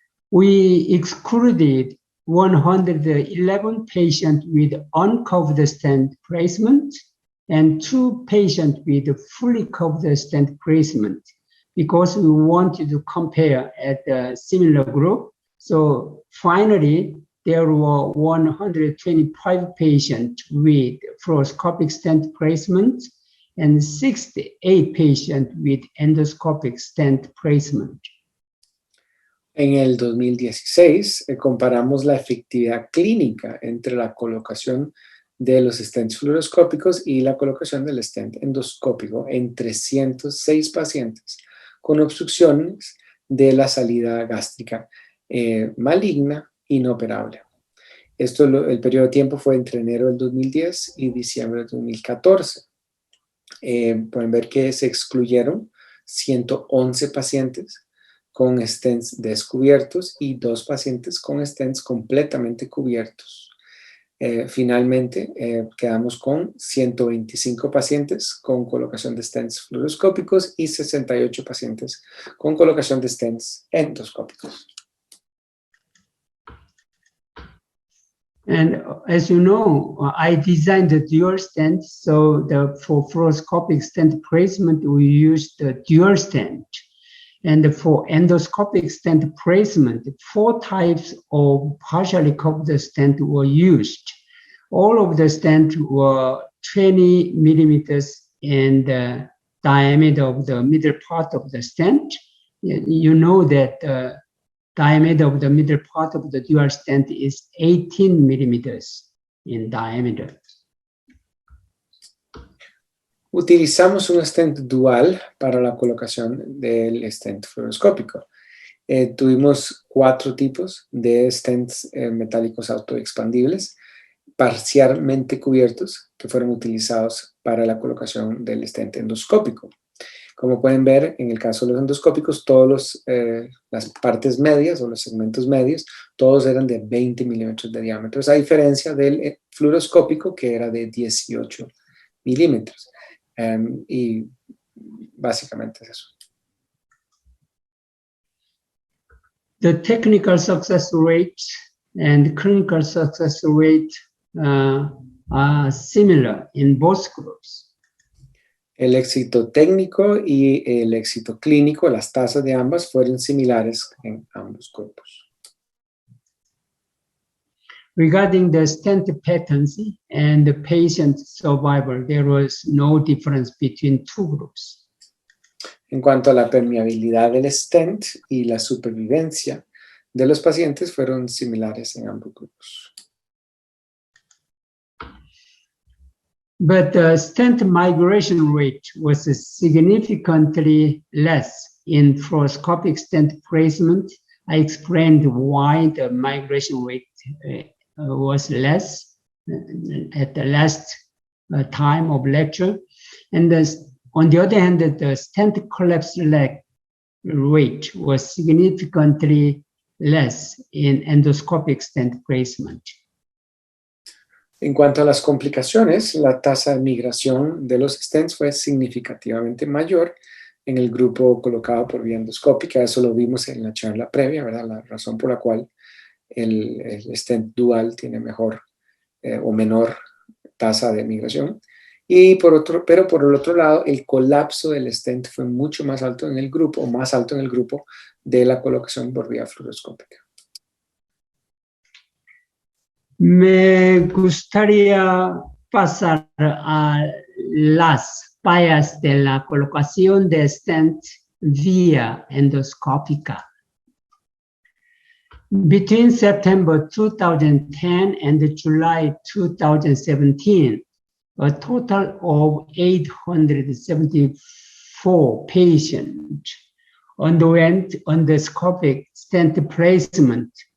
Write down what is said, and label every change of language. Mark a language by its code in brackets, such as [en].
[en] We excluded 111 patients with uncovered stent placement and 2 patients with fully covered stent placement because we wanted to compare at a similar group. So finally, there were 125 patients with fluoroscopic stent placement and 68 patients with endoscopic stent placement. [es] En el 2016 comparamos la efectividad clínica entre la colocación de los stents fluoroscópicos y la colocación del stent endoscópico en 306 pacientes con obstrucciones de la salida gástrica maligna inoperable. El periodo de tiempo fue entre enero del 2010 y diciembre del 2014. Pueden ver que se excluyeron 111 pacientes con stents descubiertos y 2 pacientes con stents completamente cubiertos. Finalmente, quedamos con 125 pacientes con colocación de stents fluoroscópicos y 68 pacientes con colocación de stents endoscópicos. [en] And as you know, I designed the dual stent, so for fluoroscopic stent placement, we used the dual stent. And for endoscopic stent placement, 4 types of partially covered stent were used. All of the stents were 20 millimeters in the diameter of the middle part of the stent. You know that the diameter of the middle part of the dual stent is 18 millimeters in diameter. [es] Utilizamos un stent dual para la colocación del stent fluoroscópico. Tuvimos 4 tipos de stents metálicos autoexpandibles parcialmente cubiertos que fueron utilizados para la colocación del stent endoscópico. Como pueden ver, en el caso de los endoscópicos, todas las partes medias o los segmentos medios, todos eran de 20 milímetros de diámetro, a diferencia del fluoroscópico que era de 18 milímetros. Y básicamente es eso. [en] The technical success rate and clinical success rate are similar in both groups. [es] El éxito técnico y el éxito clínico, las tasas de ambas fueron similares en ambos grupos. [en] Regarding the stent patency and the patient survival, there was no difference between 2 groups. [es] En cuanto a la permeabilidad del stent y la supervivencia de los pacientes fueron similares en ambos grupos. [en] But the stent migration rate was significantly less in fluoroscopic stent placement. I explained why the migration rate was less at the last time of lecture. And on the other hand, the stent collapse rate was significantly less in endoscopic stent placement. [es] En cuanto a las complicaciones, la tasa de migración de los stents fue significativamente mayor en el grupo colocado por vía endoscópica. Eso lo vimos en la charla previa, ¿verdad? La razón por la cual el stent dual tiene mejor o menor tasa de migración. Pero por el otro lado, el colapso del stent fue mucho más alto en el grupo, o más alto en el grupo de la colocación por vía fluoroscópica. Me gustaría pasar a las fallas de la colocación de stent vía endoscópica. [en] Between September 2010 and July 2017, a total of 874 patients underwent endoscopic stent placement